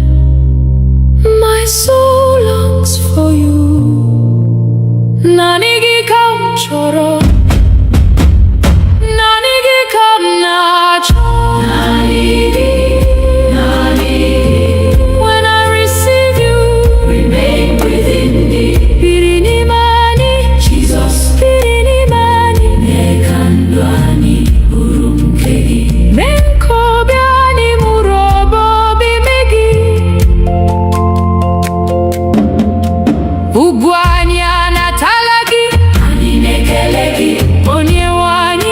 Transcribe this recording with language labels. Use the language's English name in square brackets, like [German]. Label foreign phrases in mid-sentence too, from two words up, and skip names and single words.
[English] My soul longs for you. [Igbo] Naanị gị ka m chọrọ, naanị gị ka m na-achọ. [English] When I receive you, [Igbo] biri n'ime anyị, biri n'ime anyị. Mee ka obi anyị mụrụ ọbọ obibi gị. Ugwu anyị anatala gị, Onyenwe anyị.